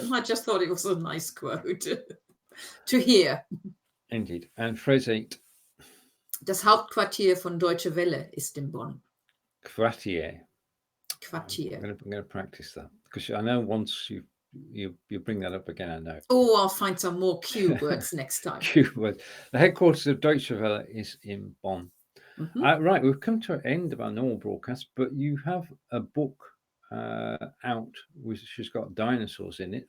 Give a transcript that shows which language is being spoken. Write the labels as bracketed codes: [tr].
[en] I just thought it was a nice quote to hear. Indeed. And phrase 8. [de] Das Hauptquartier von Deutsche Welle ist in Bonn. Quartier. Quartier. [en] I'm going to practice that because I know once you bring that up again, I know. Oh, I'll find some more Q words next time. Q word. The headquarters of Deutsche Welle is in Bonn. Right, we've come to an end of our normal broadcast, but you have a book out which has got dinosaurs in it.